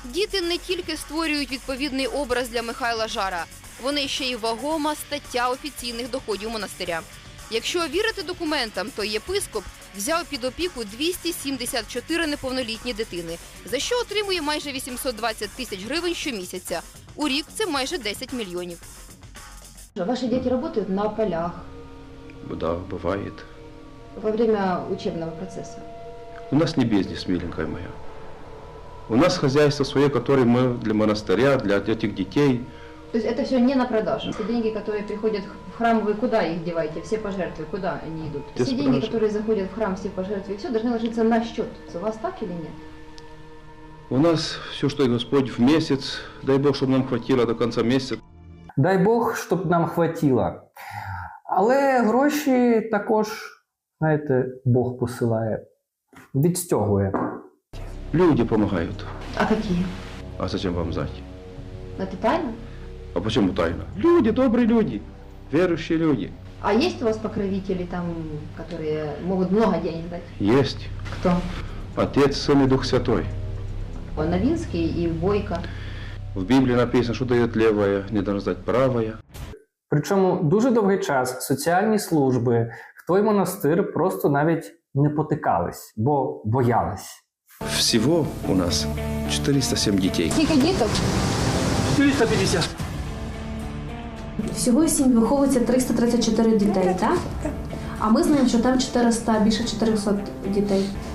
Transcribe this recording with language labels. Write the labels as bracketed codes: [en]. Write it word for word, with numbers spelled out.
[uk] Діти не тільки створюють відповідний образ для Михайла Жара, вони ще й вагома стаття офіційних доходів монастиря. Якщо вірити документам, то єпископ взяв під опіку двісті сімдесят чотири неповнолітні дитини, за що отримує майже вісімсот двадцять тисяч гривень щомісяця. У рік це майже десять мільйонів. [ru] Ваши дети работают на полях? Да, бывает. Во время учебного процесса? У нас не бизнес, миленькая моя. У нас хозяйство свое, которое мы для монастыря, для этих детей. То есть это все не на продажу? Все деньги, которые приходят в храм, вы куда их деваете? Все пожертвы, куда они идут? Все деньги, продажи. Которые заходят в храм, все пожертвы, все должны ложиться на счет. У вас так или нет? У нас все, что Господь в месяц, дай Бог, чтобы нам хватило до конца месяца. [uk] Дай Бог, щоб нам хватило. Але гроші також, знаєте, Бог посилає, відстягує. Люди допомагають. А які? [ru] А зачем вам [uk] знати? Це тайна? [ru] А почему тайна? Люди, добрые люди, верующие люди. А есть у вас покровители там, которые могут много денег дать? Есть. Кто? Отец, Сын и Дух Святой. Новинский и Бойко. В Библии написано, что дает левая, не должна дать правая. [uk] Причому дуже довгий час соціальні служби в той монастир просто навіть не потикались, бо боялись. Всього у нас чотириста сім дітей. Скільки діток? чотириста п'ятдесят. Всього в сім'ї виховується триста тридцять чотири дітей, так? А ми знаємо, що там чотириста, більше чотириста дітей.